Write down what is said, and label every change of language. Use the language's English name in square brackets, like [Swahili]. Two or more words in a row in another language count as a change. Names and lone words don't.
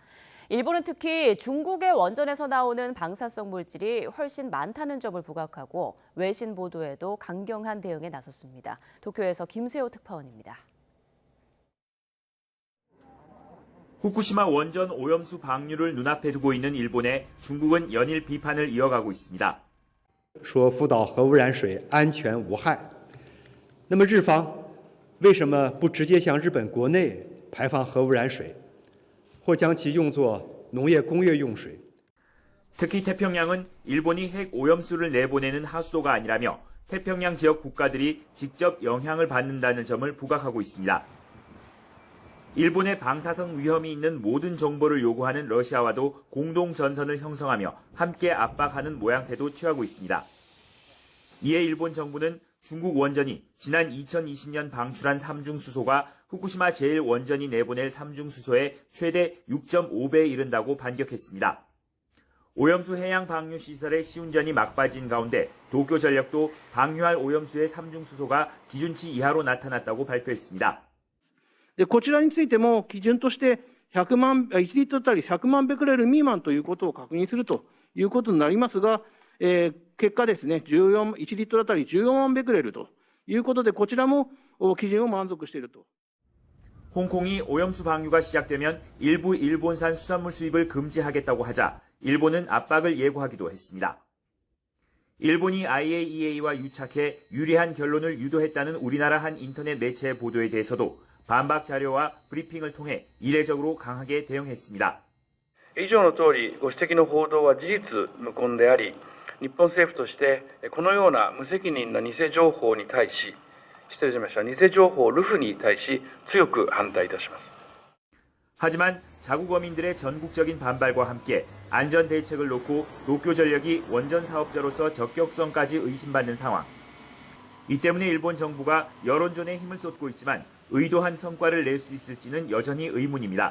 [Korean] 일본은 특히 중국의 원전에서 나오는 방사성 물질이 훨씬 많다는 점을 부각하고 외신 보도에도 강경한 대응에 나섰습니다. 도쿄에서 김세호 특파원입니다. 후쿠시마 원전 오염수 방류를 눈앞에 두고 있는 일본에 중국은 연일 비판을 이어가고 있습니다. [Chinese] 说福岛核污染水安全无害，那么日方为什么不直接向日本国内排放核污染水，或将其用作农业工业用水？ [Korean] 특히 태평양은 일본이 핵 오염수를 내보내는 하수도가 아니라며 태평양 지역 국가들이 직접 영향을 받는다는 점을 부각하고 있습니다. 일본의 방사성 위험이 있는 모든 정보를 요구하는 러시아와도 공동 전선을 형성하며 함께 압박하는 모양새도 취하고 있습니다. 이에 일본 정부는 중국 원전이 지난 2020년 방출한 삼중수소가 후쿠시마 제1원전이 내보낼 삼중수소의 최대 6.5배에 이른다고 반격했습니다. 오염수 해양 방류 시설의 시운전이 막빠진 가운데 도쿄전력도 방류할 오염수의 삼중수소가 기준치 이하로 나타났다고 발표했습니다. [Japanese] こちらについても基準として1リットル当たり100万ベクレル未満ということを確認するということになりますが、結果ですね、1リットル当たり14万ベクレルということで、こちらも基準を満足していると。 [Korean] 홍콩이 오염수 방류가 시작되면 일부 일본산 수산물 수입을 금지하겠다고 하자 일본은 압박을 예고하기도 했습니다. 일본이 IAEA와 유착해 유리한 결론을 유도했다는 우리나라 한 인터넷 매체의 보도에 대해서도 반박 자료와 브리핑을 통해 이례적으로 강하게 대응했습니다. [Japanese] 以上の通りご指摘の報道は事実無根であり、日本政府としてこのような無責任な偽情報に対し、失礼しました偽情報ルフに対し強く反対いたします. [Korean] 하지만 자국 어민들의 전국적인 반발과 함께 안전 대책을 놓고 도쿄전력이 원전 사업자로서 적격성까지 의심받는 상황. 이 때문에 일본 정부가 여론전에 힘을 쏟고 있지만 의도한 성과를 낼 수 있을지는 여전히 의문입니다.